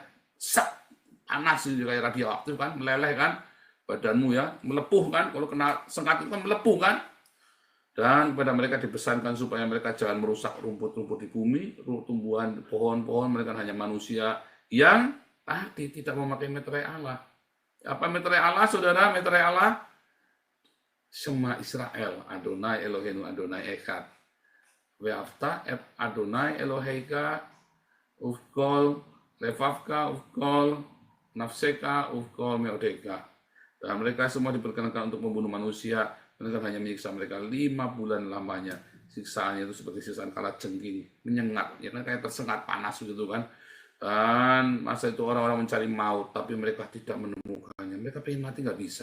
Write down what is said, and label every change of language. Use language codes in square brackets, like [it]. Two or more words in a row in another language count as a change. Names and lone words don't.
[id] Panas itu kayak radioaktif kan, meleleh kan badanmu ya, melepuh kan, kalau kena sengat itu kan melepuh kan. Dan kepada mereka dipesankan supaya mereka jangan merusak rumput-rumput di bumi, tumbuhan, pohon-pohon, mereka hanya manusia yang tadi tidak memakai meterai Allah. Apa meterai Allah, saudara? Meterai Allah, [he] שמע ישראל, אדני אלהינו אדני אחד. ואהבת את אדני אלהיך, ובכל, לבבך, ובכל, נפשך, ובכל, מאדך. [id] Dan mereka semua diperkenankan untuk membunuh manusia. Mereka hanya menyiksa mereka 5 bulan lamanya. Siksaannya itu seperti siksaan kala jengking, menyengat, ya kan, kayak tersengat panas gitu kan. Dan masa itu orang-orang mencari maut, tapi mereka tidak menemukannya. Mereka pengen mati nggak bisa.